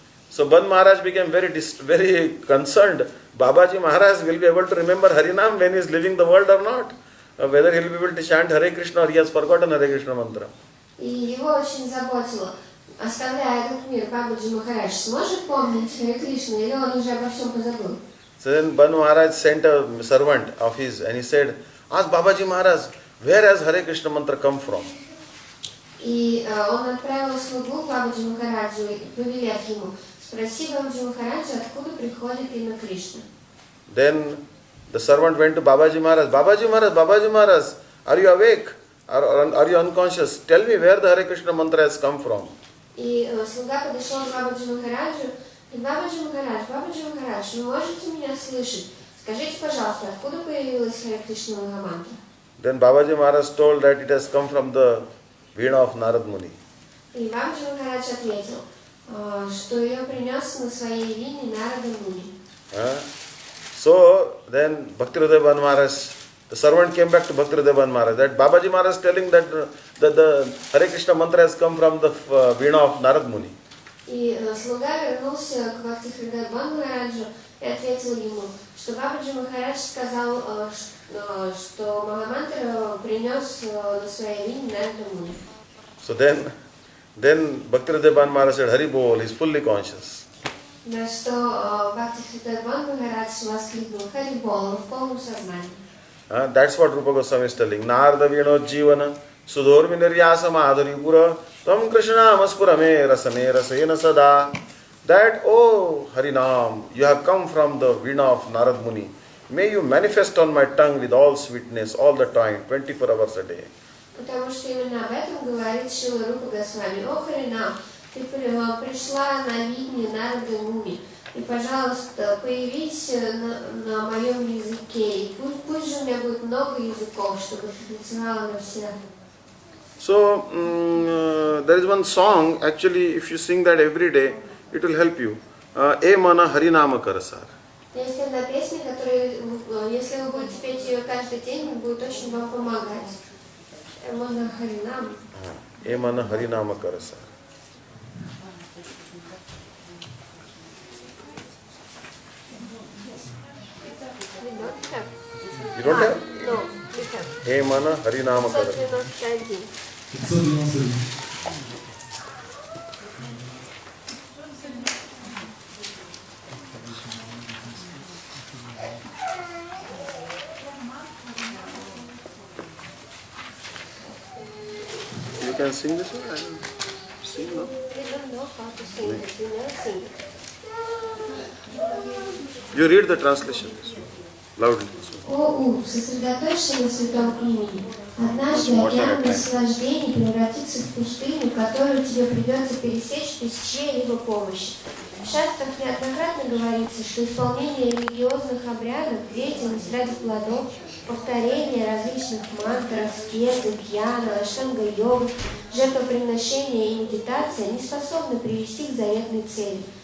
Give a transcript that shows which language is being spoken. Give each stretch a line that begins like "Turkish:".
English: So Ban Maharaj became very concerned. Babaji Maharaj will be able to remember Harinam when he is leaving the world or not. Whether he will be able to chant Hare Krishna or he has forgotten Hare Krishna mantra.
Russian: И его очень заботило, оставляя этот мир, Бабаджи Махарадж сможет помнить Харе Кришну или он уже обо всем позабыл?
English: So then Ban Maharaj sent a servant of his and he said, ask Babaji Maharaj, where has Hare Krishna mantra come from?
Russian: И он отправил слугу Бабаджи Махараджу, повелев ему, спроси Бабаджи Махараджа, откуда приходит имя Кришна.
English: Then the servant went to Babaji Maharaj, Babaji Maharaj, Babaji Maharaj, are you awake? Are you unconscious? Tell me where the Hare Krishna mantra has come from.
Russian: И слуга подошел к Бабаджи Махараджу, и Бабаджи Махарадж, вы можете меня слышать? Скажите, пожалуйста, откуда появилась Харе Кришна Махамантра?
English: Then Babaji Maharaj told that it has come from the Veena of Narad Muni.
Russian: И Бабаджи Махарадж ответил, что ее принес на своей вине Нарада Муни.
English: So then Bhaktivinoda Maharaj, the servant came back to Bhaktivinoda Maharaj, that Babaji Maharaj telling that the Hare Krishna mantra has come from the Veena of Narad Muni.
Russian: И слуга вернулся к Бхактиведантой Махараджу и ответил ему, что Бабаджи Махарадж сказал, что Махамантра принес на своей вине Нарада Муни.
English: So then Bhaktivinoda Maharaj said, Hari Bol, he is fully conscious.
Russian: На что Бхактиведантой Махарадж воскликнул, Хари Бол, в полном сознании.
English: That's what Rupa Goswami is telling.
Sanskrit: Narada Veeno Jivana Sudhormi Niryasa Madhuri Pura Tam Krishna Maspurame Rasane Rasena Sada.
English: That, oh Harinam, you have come from the Veena of Narad Muni. May you manifest on my tongue with all sweetness all the time, 24 hours a day.
Russian: Потому что именно об этом говорит Шрила Рупа Госвами. О Харинам, ты пришла на видне Нарады Муни. И, пожалуйста, появись на моем языке. И пусть же у меня будет много языков, чтобы ты танцевала на всех.
English: So, there is one song, actually, if you sing that every day, it will help you.
Bangla: E mana harinama karasar.
Russian: Есть одна песня, которая, если вы будете петь ее каждый день, будет очень вам помогать.
Bangla: E mana harinama. E mana harinama karasar.
English: You don't have? No, we have. Hey mana harinama karasar. 591. You can sing this one? I don't sing, no? We don't know how to sing it. We never sing it. You read the translation loudly.
Russian: О ум, сосредоточься на святом имени. Однажды океан наслаждений превратится в пустыню, которую тебе придется пересечь без чьей-либо помощи. В шастрах неоднократно говорится, что исполнение религиозных обрядов, деятельность ради плодов, повторение различных мантр, аскезы, гьяна, аштанга-йога, жертвоприношения и медитация не способны привести к заветной цели.